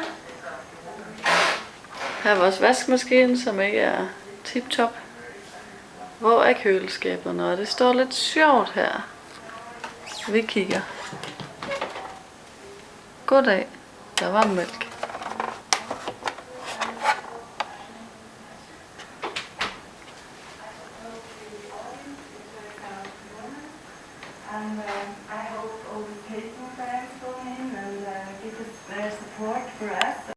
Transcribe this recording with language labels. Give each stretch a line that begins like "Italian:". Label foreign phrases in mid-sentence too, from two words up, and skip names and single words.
Danish: Her er vores vaskemaskine, som ikke er tip-top. Hvor er køleskaberne? Og det står lidt sjovt her. Vi kigger. Goddag. Der var mælk.
English: And I hope all the people fans go in and give us their support for us.